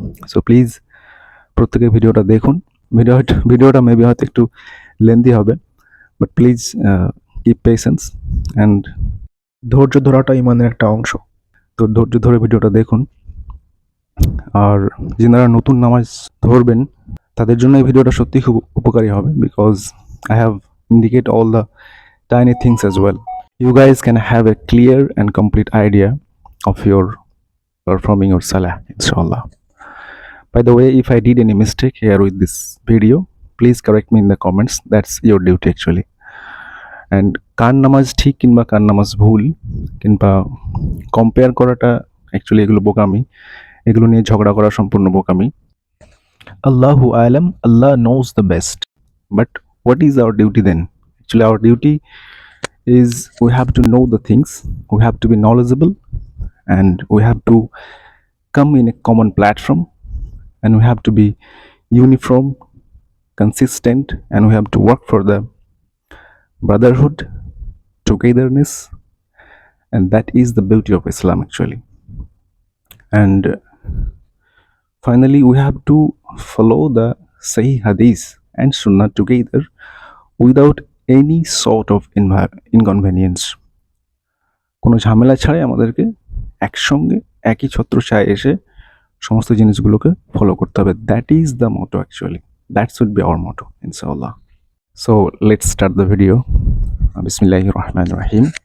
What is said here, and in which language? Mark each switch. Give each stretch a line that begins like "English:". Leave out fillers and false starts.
Bangla: So please প্রত্যেকে ভিডিওটা দেখুন। ভিডিওটা মেবি হয়তো একটু লেন্দি হবে,
English: but please keep patience and
Bangla: ধৈর্য ধরাটা ইমানের একটা অংশ। তো ধৈর্য ধরে ভিডিওটা দেখুন। আর যারা নতুন নামাজ ধরবেন তাদের জন্য এই ভিডিওটা সত্যি খুব উপকারী হবে,
English: Because I have indicate all the tiny things as well. You guys can have a clear and complete idea of your performing your salah, inshallah. By the way, if I did any mistake here with this video, please correct me in the comments. That's your duty actually.
Bangla: And কার নামাজ ঠিক কিংবা কার নামাজ ভুল কিংবা compare করাটা actually এগুলো বোকামি, এগুলো নিয়ে ঝগড়া করা সম্পূর্ণ বোকামি।
English: Allahu alam, Allah knows the best. But what is our duty then? Actually our duty is we have to know the things, we have to be knowledgeable, and we have to come in a common platform, and we have to be uniform, consistent, and we have to work for the brotherhood, togetherness, and that is the beauty of Islam actually. And finally we have to follow the Sahih Hadith and Sunnah together without any sort of inconvenience.
Bangla: কোনো ঝামেলা ছাড়াই আমাদেরকে একসঙ্গে একই ছত্রছায়ায় এসে সমস্ত জিনিসগুলোকে follow করতে হবে।
English: That is the motto actually, that should be our motto ইনশাআল্লাহ। So let's start the video.
Arabic: বিসমিল্লাহির রহমানির রহিম।